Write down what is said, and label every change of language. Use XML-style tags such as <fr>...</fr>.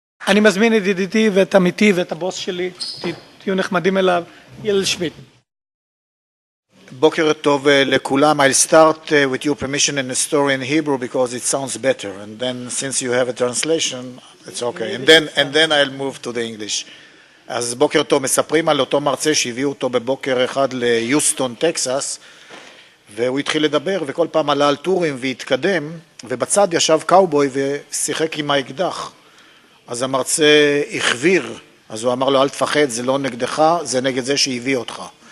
<he>אני מזמין את ידידי ואת עמיתי ואת הבוס שלי, תהיו נחמדים אליו, ילל שמיד. בוקר טוב לכולם.</he> <en>I'll start with your permission in a story in Hebrew because it sounds better, and then since you have a translation, it's okay. And then I'll move to the English.</en> <he>אז בוקר טוב, מספרים על אותו מרצה שהביאו אותו בבוקר אחד ליוסטון, טקסס, והוא התחיל לדבר וכל פעם עלה על טורים והתקדם, ובצד ישב קאובוי ושיחק עם האקדח. אז המרצה החביר, אז הוא אמר לו, אל תפחד, זה לא נגדך, זה נגד זה שהביא אותך.</he>